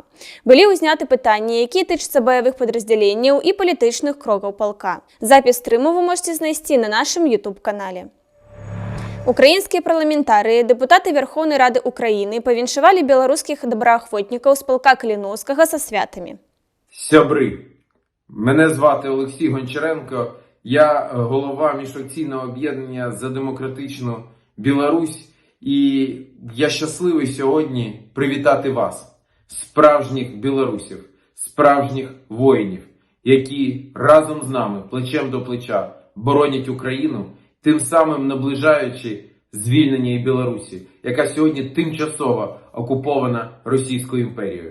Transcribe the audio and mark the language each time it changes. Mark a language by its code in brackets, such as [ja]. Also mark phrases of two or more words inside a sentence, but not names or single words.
[be] Былі ўзняты пытанні, якія тычацца баявых падраздзяленняў і палітычных крокаў палка. Запіс стрыму вы можете знайсці на нашым YouTube-канале. Украінскія парламентарыі, дэпутаты Верхоўнай Рады Украіны павіншавалі беларускіх добраахвотнікаў з палка Каліновскага са святамі. [uk] Сябри, мене звати Олексій Гончаренко, я голова міжфракційного об'єднання «За демократичну Білорусь» і я щасливий сьогодні привітати вас, справжніх білорусів, справжніх воїнів, які разом з нами, плечем до плеча, боронять Україну, тим самим наближаючи звільнення і Білорусі, яка сьогодні тимчасово окупована Російською імперією.